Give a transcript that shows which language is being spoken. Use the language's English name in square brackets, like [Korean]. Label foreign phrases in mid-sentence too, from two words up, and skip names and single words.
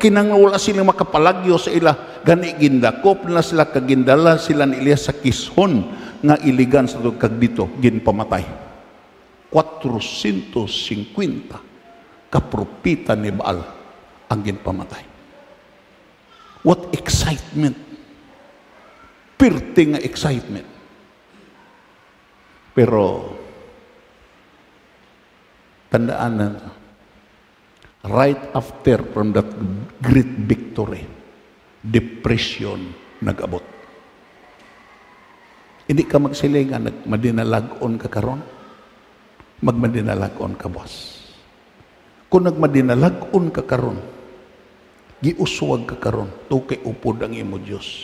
[Hiligaynon] Kinanglan wala sila makapalagyo sa ila, gani gindakop na sila kag gindala sila ni Elias sa Kishon nga iligan sa kag dito ginpamatay. 450 kapropita ni Baal ang ginpamatay. [English] What excitement! [Hiligaynon] Pirte nga excitement. Pero, tandaan na, [English] right after from that great victory, depression nag-abot. [Hiligaynon] Hindi ka magsiling nga nagmadinalagon ka karon, magmadinalagon ka boss. Kung nagmadinalagon ka karon, giuswag ka karon, tukay upod ang imo Diyos.